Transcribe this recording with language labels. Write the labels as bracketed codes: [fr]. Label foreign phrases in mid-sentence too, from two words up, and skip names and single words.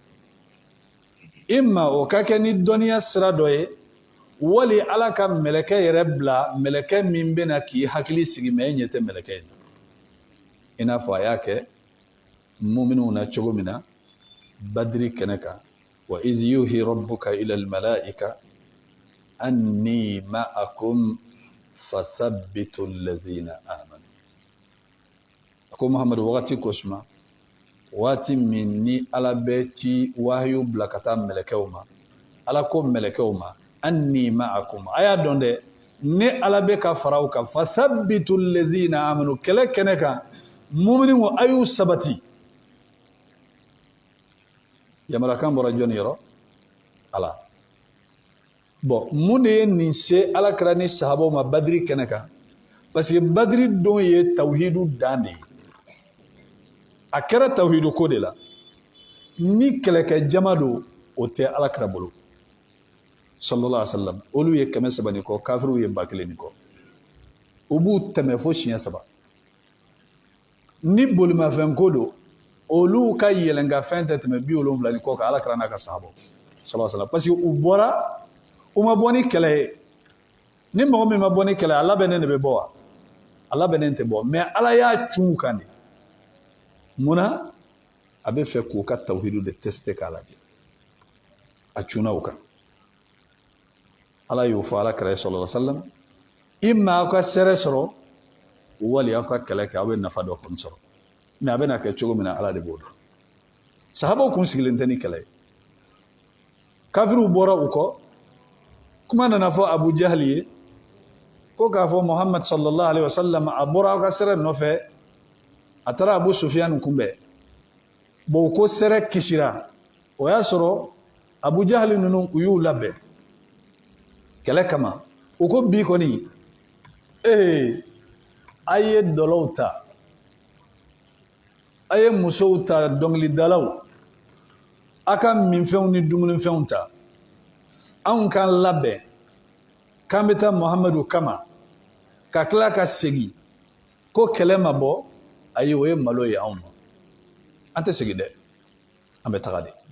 [bm] imma o ka kɛ ni dɔnniya sira dɔ ye wali ala ka mɛlɛkɛ yɛrɛ bila mɛlɛkɛ min bɛna k'i hakili sigi mɛ e ɲɛ tɛ mɛlɛkɛ in i n'a fɔ a y'a kɛ muminunw na cogo min na badiri kɛnɛ kan wa [ar] إذ يوحي ربك إلى الملائكة أني معكم فثبتوا الذين آمنوا [bm] a ko muhamadu wagati ko suma waati min ni ala bɛ ci wahayu bila ka taa mɛlɛkɛw ma ala ko mɛlɛkɛw ma [ar] أني معكم [bm] a y'a dɔn dɛ ne ala bɛ ka faraw kan [ar] فثبتوا الذين آمنوا [bm] kɛlɛ kɛnɛ kan muminunw a y'u sabati yamarakan bɔra jɔnni yɔrɔ ala bon mun de ye nin se alakira ni sahabaw ma badiri kɛnɛ kan [fr] parce que [bm] badiri don ye tawhidu dan de ye a kɛra tawhidu ko de la ni kɛlɛkɛ jama don o tɛ alakira bolo [ar] صلى الله عليه وسلم [bm] olu ye 300 ni kɔ kafiriw ye 1000 ni kɔ u b'u tɛmɛ fo siɲɛ 3 ni bolimafɛn ko don olu ka yɛlɛnkafɛn tɛ tɛmɛ 70 ni kɔ kan alakira n'a ka sahabaw [ar] صلى الله عليه وسلم [fr] parce que [bm] u bɔra u ma bɔ ni kɛlɛ ye ni mɔgɔ min ma bɔ ni kɛlɛ a labɛnnen de bɛ bɔ wa a labɛnnen tɛ bɔ mais ala y'a cun kan de munna a bɛ fɛ k'u ka tawhidu de tester k'a lajɛ a cunna u kan ala y'o fɔ alakira ye [ar] صلى الله عليه وسلم [bm] imma aw ka sɛrɛ sɔrɔ wali aw ka kɛlɛ kɛ aw bɛ nafa dɔ kɔni sɔrɔ mais a bɛna kɛ cogo min na ala de b'o dɔn sahabaw kun sigilen tɛ ni kɛlɛ ye kafiriw bɔra u kɔ kuma nana fɔ abu jahli ye ko k'a fɔ muhammad [ar] صلى الله عليه وسلم [bm] a bɔra aw ka sɛrɛ nɔfɛ a taara abu sufyan kunbɛn bon ko sɛrɛ kisira o y'a sɔrɔ abu jahli ninnu u y'u labɛn kɛlɛ kama u ko bi kɔni a ye dɔlɔw ta a ye musow ta dɔnkilidalaw a ka minfɛnw ni dumunifɛnw ta anw k'an labɛn k'an bɛ taa muhamadu kama ka tila ka segin ko kɛlɛ ma bɔ ayi o ye malo ye anw ma an tɛ segin dɛ an bɛ taga de